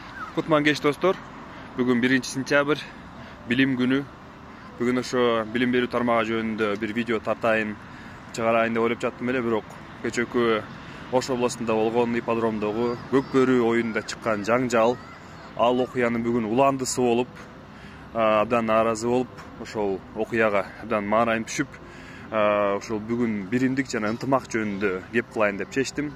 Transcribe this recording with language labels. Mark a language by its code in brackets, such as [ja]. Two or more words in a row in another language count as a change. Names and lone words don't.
[ky] Кутман кеч достор. Бүгүн 1 сентябрь билим күнү. Bugün ошо билим берүү тармагы жөнүндө bir video тартайын чыгарайын деп ойлоп жаттым эле, бирок кечээкү Ош областында болгон ипподромдогу көк бөрү оюнунда чыккан жаңжал, ал окуянын бүгүн уландысы болуп, абдан нааразы болуп, ошол окуяга абдан маанайым түшүп, ошол бүгүн биримдик жана ынтымак жөнүндө кеп кылайын деп чечтим.